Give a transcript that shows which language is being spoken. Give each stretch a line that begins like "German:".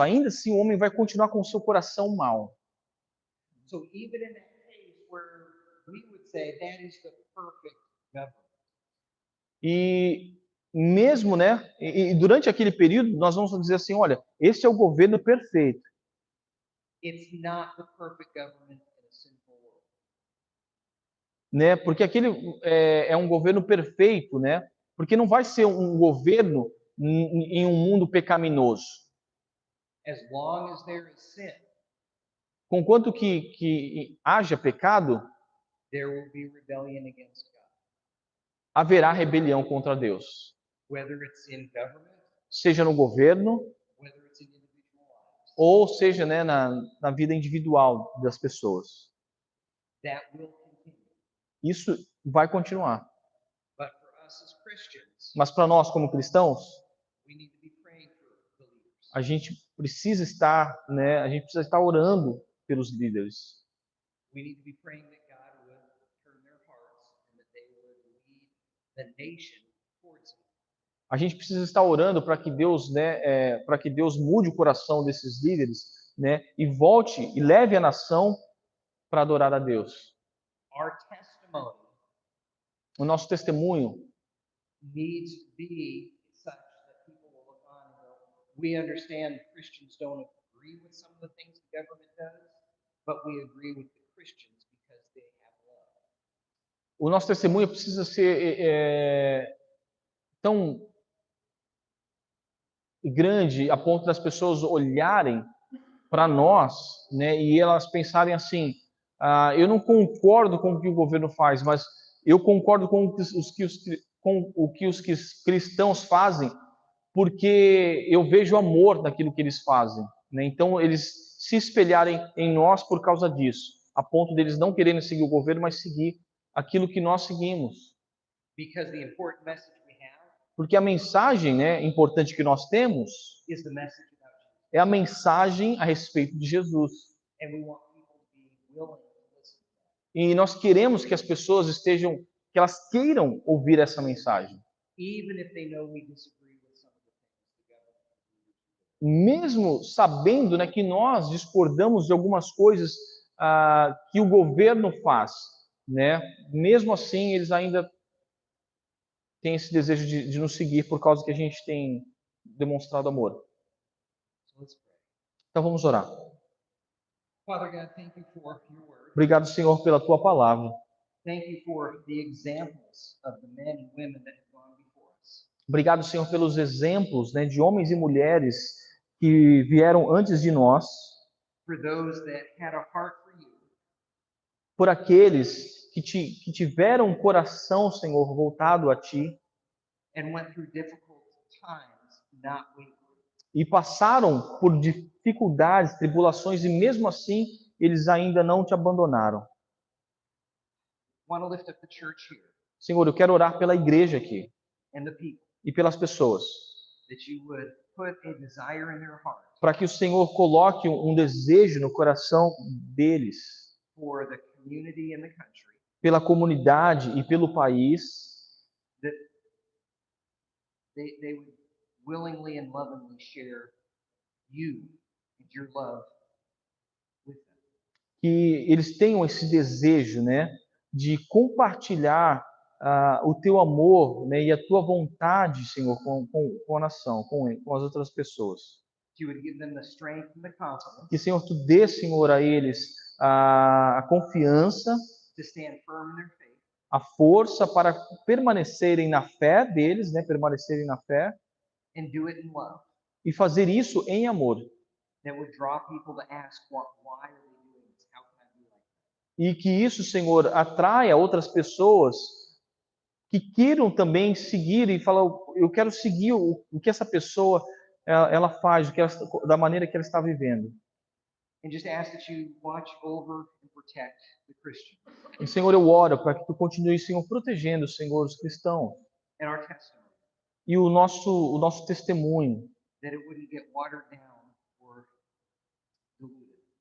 Portuguese: Ainda assim, o homem vai continuar com o seu coração mau.
English: So even in that case where we would say that is the perfect government.
Portuguese: E mesmo, né, e durante aquele período, nós vamos dizer assim, olha, esse é o governo perfeito,
English: It's not the perfect government in a sinful world.
Portuguese: né? Porque aquele é um governo perfeito, né? Porque não vai ser um governo em um mundo pecaminoso.
English: As long as there is sin,
Portuguese: Conquanto que haja pecado,
English: there will be rebellion against God.
Portuguese: haverá rebelião contra Deus.
English: Whether it's in government,
Portuguese: Seja no governo,
English: whether it's in individual lives,
Portuguese: ou seja, né, na vida individual das pessoas.
English: that will continue.
Portuguese: Isso vai continuar.
English: But for us as Christians,
Portuguese: Mas para nós, como cristãos,
English: we need to be praying for the leaders.
Portuguese: a gente precisa estar, né, a gente precisa estar orando pelos líderes.
English: We need to be praying that God would turn their hearts and that they would lead the nation towards Him.
Portuguese: A gente precisa estar orando para que Deus, né, para que Deus mude o coração desses líderes, né, e volte e leve a nação para adorar a Deus.
English: Our testimony
Portuguese: O nosso testemunho
English: needs to be such that people will look on and go, we understand Christians don't agree with some of the things the government does, but we agree with the Christians because they have love.
Portuguese: o nosso testemunho precisa ser tão grande a ponto das pessoas olharem para nós, né, e elas pensarem assim: eu não concordo com o que o governo faz, mas eu concordo com o que os cristãos fazem, porque eu vejo amor naquilo que eles fazem, né? Então eles se espelharem em nós por causa disso, a ponto deles não quererem seguir o governo, mas seguir aquilo que nós seguimos.
English: Because the important message we have
Portuguese: Porque a mensagem, né, importante que nós temos
English: is the message about Jesus.
Portuguese: é a mensagem a respeito de Jesus.
English: And we want people to be willing to listen to that.
Portuguese: E nós queremos que as pessoas estejam, que elas queiram ouvir essa mensagem.
English: Even if they know we disagree with some of the things the government is
Portuguese: Mesmo sabendo, né, que nós discordamos de algumas coisas que o governo faz, né? Mesmo assim, eles ainda têm esse desejo de nos seguir por causa que a gente tem demonstrado amor.
English: So let's pray.
Portuguese: Então vamos orar.
English: Father God, thank you for your word.
Portuguese: Obrigado, Senhor, pela tua palavra.
English: Thank you for the examples of the men and women that have gone before us.
Portuguese: Obrigado, Senhor, pelos exemplos, né, de homens e mulheres que vieram antes de nós,
English: For those that had a heart for you,
Portuguese: por aqueles que tiveram um coração, Senhor, voltado a Ti,
English: and went through difficult times, not wavering.
Portuguese: e passaram por dificuldades, tribulações, e mesmo assim eles ainda não Te abandonaram.
English: Want to lift up the church here
Portuguese: Senhor, eu quero orar pela igreja aqui
English: and the people,
Portuguese: e pelas pessoas,
English: that you would put a desire in their heart
Portuguese: para que o Senhor coloque um desejo no coração deles,
English: for the community and the country,
Portuguese: pela comunidade e pelo país,
English: that they would willingly and lovingly share you and your love with them.
Portuguese: que eles tenham esse desejo, né, de compartilhar o teu amor, né, e a tua vontade, Senhor, com a nação, com as outras pessoas.
English: That you would give them the strength and the confidence
Portuguese: Que, Senhor, tu dê, Senhor, a eles a confiança,
English: to stand firm in their faith,
Portuguese: a força para permanecerem na fé deles, né, permanecerem na fé,
English: and do it in love.
Portuguese: e fazer isso em amor.
English: That would draw people to ask, why are they doing this? How can I be like that?
Portuguese: E que isso, Senhor, atraia outras pessoas que queiram também seguir e falar, eu quero seguir o que essa pessoa ela faz, da maneira que ela está vivendo.
English: And just ask that you watch over and protect the Christians
Portuguese: E, Senhor, eu oro para que tu continue, Senhor, protegendo, Senhor, os cristãos
English: and our testimony,
Portuguese: e o nosso testemunho.
English: that it wouldn't get watered down or diluted.